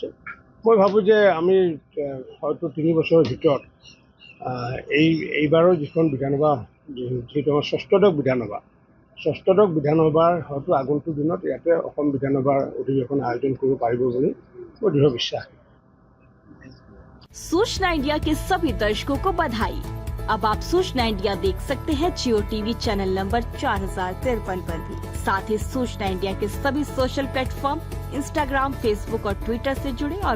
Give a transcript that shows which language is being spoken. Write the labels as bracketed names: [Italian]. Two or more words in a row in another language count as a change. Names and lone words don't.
[Assamese] মই ভাবোঁ যে আমি হয়তো 3 বছৰৰ ভিতৰত এইবাৰৰ যিখন বিধানসভা, যিহেতু আমাৰ ষষ্ঠদশ বিধানসভাৰ হয়তো আগন্তুক দিনত ইয়াতে অসম বিধানসভাৰ অধিৱেশন আয়োজন কৰিব পাৰিব বুলি মোৰ দৃঢ় বিশ্বাস। [Hindi] सूचना इंडिया के सभी दर्शकों को बधाई। अब आप सूचना इंडिया देख सकते हैं जियो टीवी [English] channel number [Hindi] 4053 पर भी। साथ ही सूचना इंडिया के सभी [English] social platform [Hindi] इंस्टाग्राम, फेसबुक और ट्विटर से जुड़े और